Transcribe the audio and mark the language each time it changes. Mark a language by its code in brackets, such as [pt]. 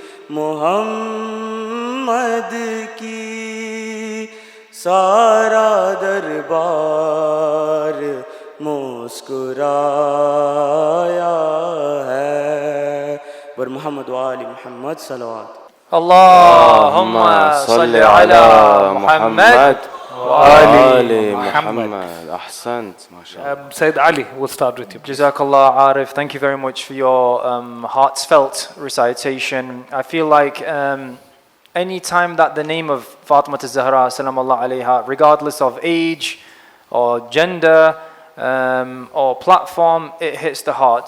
[ur] محمد کی سارا دربار مسکرایا ہے پر [ar] محمد و آل محمد صلوات اللهم صل على محمد وآل محمد أحسنت ما شاء الله. [en] Sayyid Ali, we'll start with you. Jazakallah Arif, thank you very much for your heartfelt recitation. I feel like any time that the name of Fatima az-Zahra salamallahu alayha, regardless of age or gender or platform, it hits the heart.